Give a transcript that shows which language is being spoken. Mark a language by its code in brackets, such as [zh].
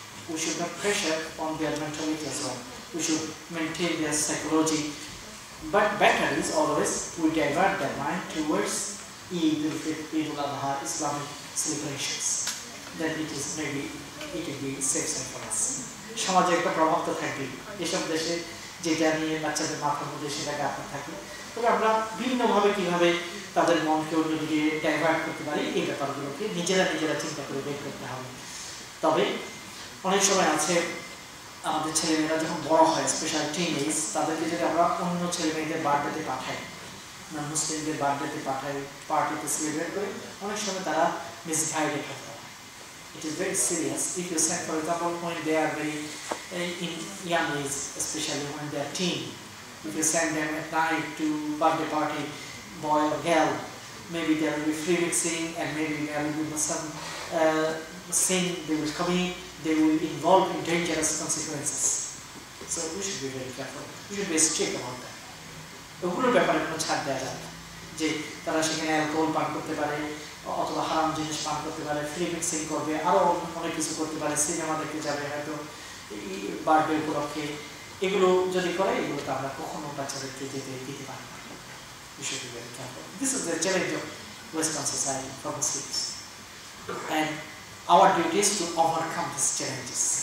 [en] We should not pressure on their mentality as well. We should maintain their psychology. But better is always we divert their mind towards Eid al-Fitr, Eid al-Adha, Islamic celebrations. Then it is maybe it will be safe side for us. [bn] সমাজে একটা প্রভাব তো থাকবে এসব দেশে, যেটা নিয়ে বাচ্চাদের মাথার মধ্যে সেটা গাঁথা থাকে। তবে আমরা বিভিন্নভাবে কিভাবে তাদের মনকে অন্যদিকে ডাইভার্ট করতে পারি এই ব্যাপারগুলোকে নিজেরা চিন্তা করে বের করতে হবে। তবে অনেক সময় আছে আমাদের ছেলেমেয়েরা যখন বড় হয়, স্পেশাল টিনেজ, তাদেরকে যদি আমরা অন্য ছেলেমেয়েদের বার্থডেতে পাঠাই, আমরা মুসলিমদের বার্থডেতে পাঠাই, পার্টিতে সেলিব্রেট করি, অনেক সময় তারা মিসগাইডেড হতে পারে। [en] It is very serious. If you send, for example, when they are very in young age, especially when they are teen, if you send them at night to birthday party, boy or girl, maybe there will be free mixing and maybe there will be some sin, they will commit, they will involve in dangerous consequences. So we should be very careful. We should be strict about that. [bn] ওগুলোর ব্যাপারে কোনো ছাড় দেওয়া যায় না, যে তারা সেখানে অ্যালকোহল পান করতে পারে অথবা হারাম জিনিস পান করতে পারে, ফ্রি মিক্সিং করবে, আরও অনেক কিছু করতে পারে, সিনেমা দেখতে যাবে হয়তো বার্থডে উপলক্ষে। এগুলো যদি করে, এগুলোতে আমরা কখনো বাচ্চাদেরকে যেতে দিতে পারি না। [en] We should be very careful. This is the challenge of Western society for Muslims. And our duty is to overcome these challenges.